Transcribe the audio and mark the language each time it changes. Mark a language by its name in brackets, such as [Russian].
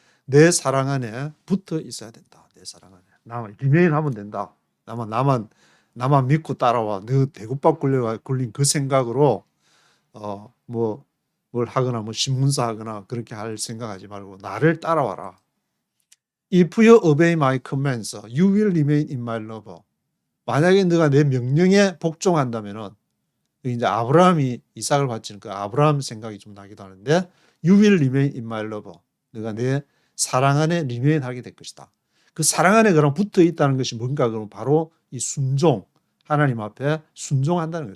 [Korean] 내 사랑 안에 붙어 있어야 된다. 내 사랑 안에. 나만 remain 하면 된다. 나만 믿고 따라와. 너 대구박 굴린 그 생각으로 뭘 하거나 신문사 하거나 그렇게 할 생각하지 말고 나를 따라와라. [English] If you obey my commands, you will remain in my love. [Korean] 만약에 너가 내 명령에 복종한다면은, 이제 아브라함이 이삭을 바치는 그 아브라함 생각이 좀 나기도 하는데, [English] you will remain in my love. [Korean] 너가 내 사랑 안에 remain 하게 될 것이다. 그 사랑 안에 그럼 붙어 있다는 것이 뭔가 그러면 바로 이 순종, 하나님 앞에 순종한다는 거예요.